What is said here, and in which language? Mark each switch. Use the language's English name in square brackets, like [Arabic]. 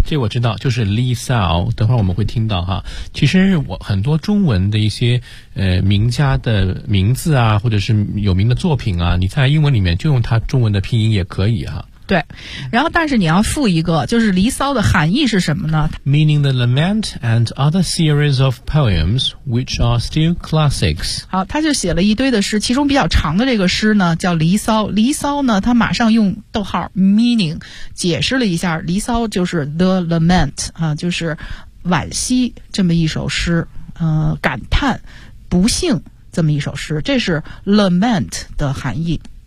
[Chinese] 这我知道就是离骚，等会儿我们会听到哈。其实我很多中文的一些名家的名字啊或者是有名的作品啊，你在英文里面就用它中文的拼音也可以哈。对，然后但是你要附一个就是离骚的含义是什么呢？ [English] Meaning the lament and other series of poems which are still classics. [Chinese] 好，他就写了一堆的诗，其中比较长的这个诗呢叫离骚。离骚呢他马上用逗号 meaning 解释了一下，离骚就是 [English] the lament, [Chinese] 就是惋惜这么一首诗，感叹不幸这么一首诗，这是 lament 的含义。